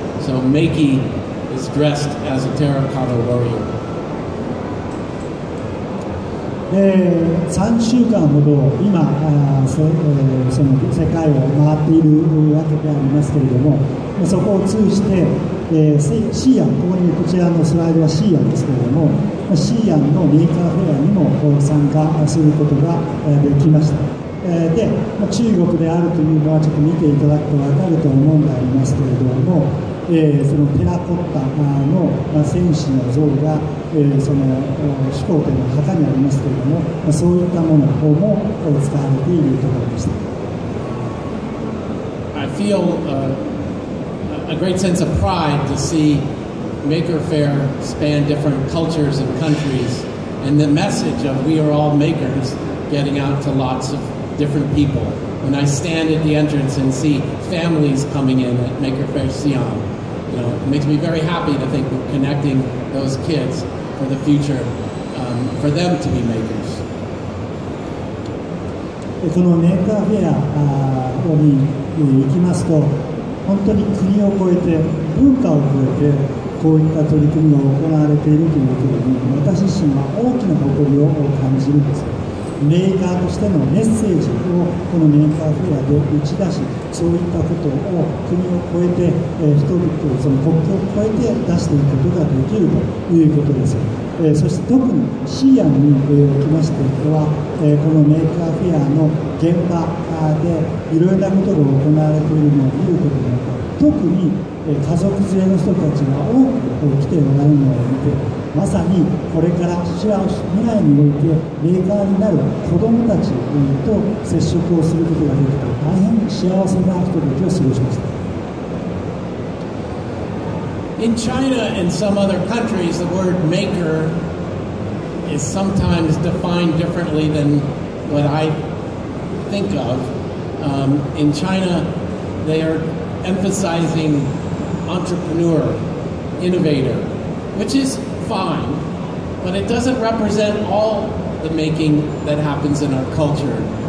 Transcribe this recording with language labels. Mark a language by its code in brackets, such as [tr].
[en] So Meiki is dressed as a terracotta warrior. [ja] 3週間ほど今その世界を回っているわけでありますけれども、そこを通じてシーアン、こちらのスライドはシーアンですけれども、シーアンのメーカーフェアにも参加することができました。で中国であるというのはちょっと見ていただくと分かると思うんでありますけれども、そのテラコッタの戦士の像が、その始皇帝の墓にありますけれども、そういったものも使われているところでした。 [en] I feel a great sense of pride to see Maker Faire span different cultures and countries, and the message of we are all makers getting out to lots of different people. When I stand at the entrance and see families coming in at Maker Faire Xi'an, it makes me very happy to think we're connecting those kids for the future, for them to be makers. [ja] このメーカーフェアに行きますと、本当に国を越えて、文化を越えて、こういった取り組みが行われているということに私自身は大きな誇りを感じるんです。メーカーとしてのメッセージをこのメーカーフェアで打ち出し、そういったことを国を越えて、人々その国境を越えて出していくことができるということです。そして特にシアンにおきましては、このメーカーフェアの現場でいろいろなことが行われているのを見ることによって、特に家族連れの人たちが多く来ておられるのを見て、まさにこれから未来においてメーカーになる子どもたちと接触をすることができて、大変幸せな人たちを過ごしました。 [en] In China and some other countries, the word maker is sometimes defined differently than what I think of. In China, they are emphasizing entrepreneur, innovator, which is fine, but it doesn't represent all the making that happens in our culture.